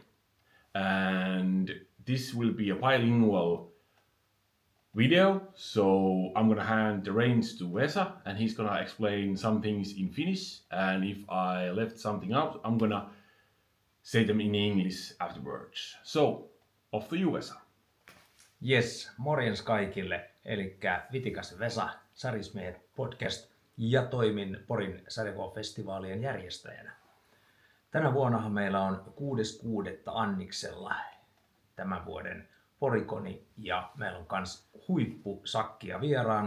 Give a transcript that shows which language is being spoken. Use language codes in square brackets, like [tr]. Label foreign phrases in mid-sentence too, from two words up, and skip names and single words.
[en] And this will be a bilingual video, so I'm gonna hand the reins to Vesa and he's gonna explain some things in Finnish, and if I left something out, I'm gonna say them in English afterwards. So, off to you, Vesa. [fi] Yes, morjens kaikille. Elikkä Vitikas Vesa, Sarismiehet podcast, ja toimin Porin sarjakuvafestivaalien järjestäjänä. Tänä vuonnahan meillä on 6.6. Anniksella tämän vuoden PoriConi, ja meillä on kans huippusakkia vieraana.